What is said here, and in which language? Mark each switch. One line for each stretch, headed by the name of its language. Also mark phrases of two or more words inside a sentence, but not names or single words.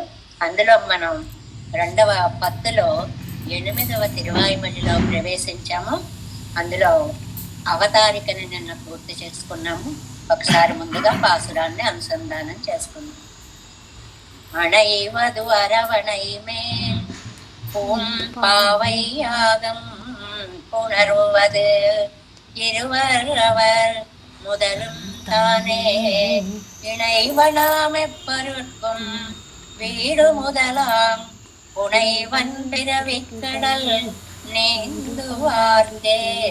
Telugu: అందులో మనం 2వ పత్తులో 8వ తిరువాయిమడిలో ప్రవేశించాము. అందులో అవతారికని నిన్న పూర్తి చేసుకున్నాము. ఒకసారి ముందుగా పాసురాన్ని అనుసంధానం చేసుకున్నాం.
Tamil: அணைவது அரவணை மேல் பாவையாகம் புணருவது இருவர் அவர் முதலும் தானே இணைவனாம் எப்பொருட்கும் வீடு முதலாம் புனைவன் பிறவிக்கடல் நீந்துவார்க்கே.